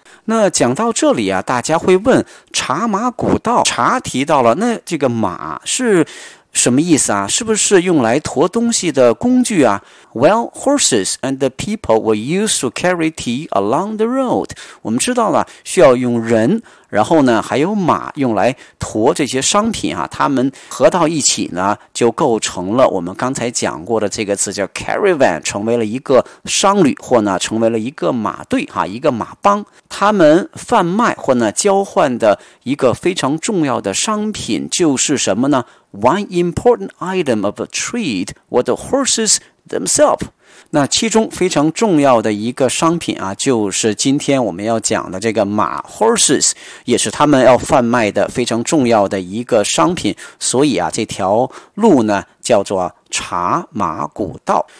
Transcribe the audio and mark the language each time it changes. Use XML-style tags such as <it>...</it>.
<zh>那讲到这里啊，大家会问茶马古道，茶提到了，那这个马是什么意思啊？是不是用来驮东西的工具啊？</zh> <en>Well, horses and the people were used to carry tea along the road.</en> <zh>我们知道了，需要用人，然后呢，还有马用来驮这些商品啊，他们合到一起呢，就构成了我们刚才讲过的这个词叫 caravan, 成为了一个商旅，或呢，成为了一个马队啊，一个马帮。他们贩卖或呢，交换的一个非常重要的商品就是什么呢？</zh> <en>One important item of a trade were the horses themselves.</en> <zh>那其中非常重要的一个商品啊，就是今天我们要讲的这个马 horses, 也是他们要贩卖的非常重要的一个商品。所以啊，这条路呢叫做茶马古道。</zh>